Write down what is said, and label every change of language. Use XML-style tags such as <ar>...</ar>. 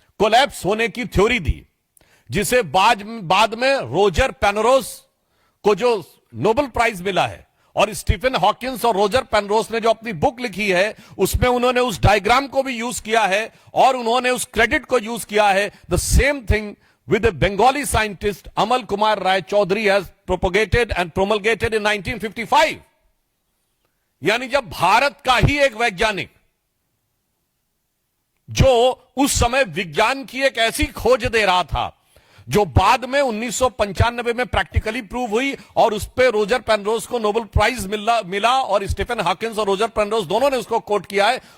<hi>Collapse होने की theory दी, जिसे बाद में रोजर पेनरोस को जो नोबेल प्राइज मिला है, और स्टीफन हॉकिंस और रोजर पेनरोस ने जो अपनी बुक लिखी है उसमें उन्होंने उस डायग्राम को भी यूज किया है और उन्होंने उस क्रेडिट को यूज किया है।</hi> <en>The same thing with a Bengali scientist Amal Kumar Rai Chaudhary has propagated and promulgated in 1955।</en> <hi>यानी जब भारत का ही एक वैज्ञानिक जो उस समय विज्ञान की एक ऐसी खोज दे रहा था जो बाद में 1995 में प्रैक्टिकली प्रूव हुई और उस पे रोजर पेनरोस को नोबेल प्राइज मिला और स्टीफन हॉकिंस और रोजर पेनरोस दोनों ने उसको कोट किया है।</hi>